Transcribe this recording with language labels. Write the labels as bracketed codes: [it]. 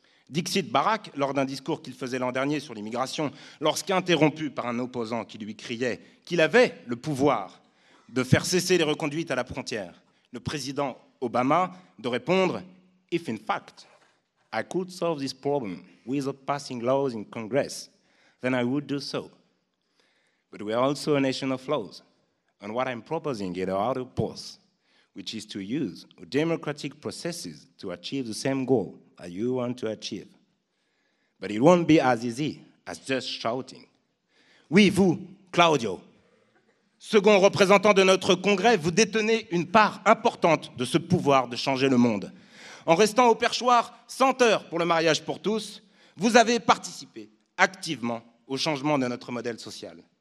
[fr] Dixit Barack, lors d'un discours qu'il faisait l'an dernier sur l'immigration, lorsqu'interrompu par un opposant qui lui criait qu'il avait le pouvoir de faire cesser les reconduites à la frontière, le président Obama de répondre « [en] If in fact I could solve this problem without passing laws in Congress, then I would do so. But we are also a nation of laws, and what I'm proposing is a harder path, which is to use democratic processes to achieve the same goal that you want to achieve. But it won't be as easy as just shouting. [fr] » Oui, vous, Claudio, second représentant de notre Congrès, vous détenez une part importante de ce pouvoir de changer le monde. En restant au perchoir 100 heures pour le mariage pour tous, vous avez participé activement au changement de notre modèle social.